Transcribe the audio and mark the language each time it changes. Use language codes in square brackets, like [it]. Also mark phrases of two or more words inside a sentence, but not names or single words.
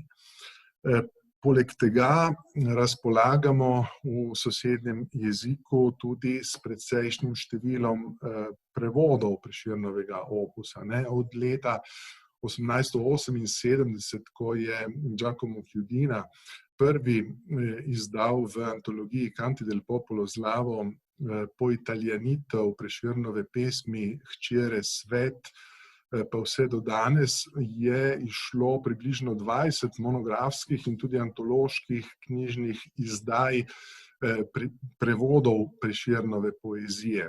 [sl] Poleg tega razpolagamo v sosednjem jeziku tudi s precejšnjim številom prevodov Prešernovega opusa. Od leta 1878, ko je Giacomo Chiudina prvi izdal v antologiji Canti del popolo slavo poitalijanitev Prešernove pesmi Hčere svet, pa vse do danes je izšlo približno 20 monografskih in tudi antoloških knjižnih izdaj prevodov Prešernove poezije.